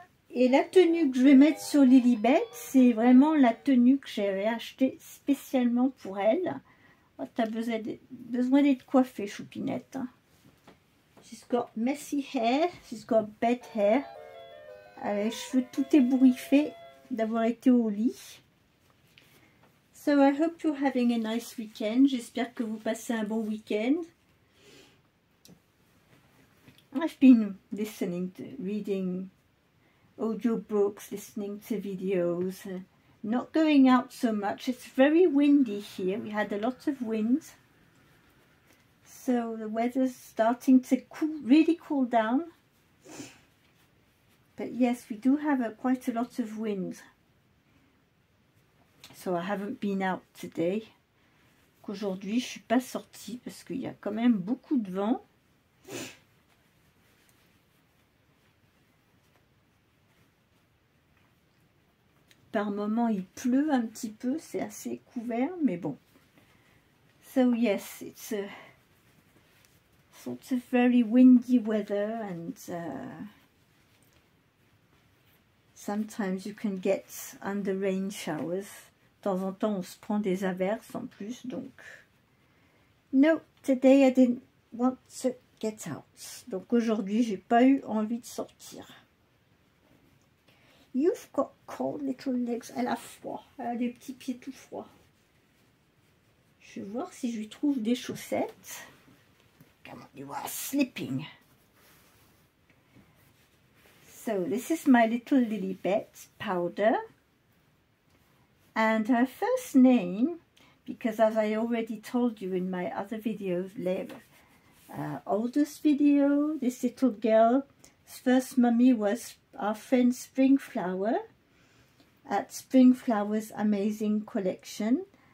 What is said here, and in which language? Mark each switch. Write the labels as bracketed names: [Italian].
[French] Et la tenue que je vais mettre sur Lilibet, c'est vraiment la tenue que j'avais achetée spécialement pour elle. Oh, tu as besoin d'être coiffée, Choupinette. [English] She's got messy hair, she's got bad hair. [French] Les cheveux tout ébouriffés d'avoir été au lit. [English] So I hope you're having a nice weekend. [French] J'espère que vous passez un bon week-end. [English] I've been reading audiobooks, listening to videos, not going out so much. It's very windy here. We had a lot of wind. So the weather's starting to really cool down. But yes, we do have quite a lot of wind. So I haven't been out today. [French] Aujourd'hui, je suis pas sortie parce qu'il y a quand même beaucoup de vent. Par moment, il pleut un petit peu. C'est assez couvert, mais bon. [English] So yes, it's a sort of very windy weather, and sometimes you can get under rain showers. [French] De temps en temps, on se prend des averses en plus, donc [English] no, today I didn't want to get out. [French] Donc aujourd'hui, j'ai pas eu envie de sortir. [English] You've got cold little legs. [French] Elle a froid, elle a des petits pieds tout froids. Je vais voir si je lui trouve des chaussettes. [English] Come on, you are slipping. So this is my little Lilibet Powder. And her first name, because as I already told you in my other videos, oldest video, this little girl's first mummy was our friend Springflower at Springflower's Amazing Collection.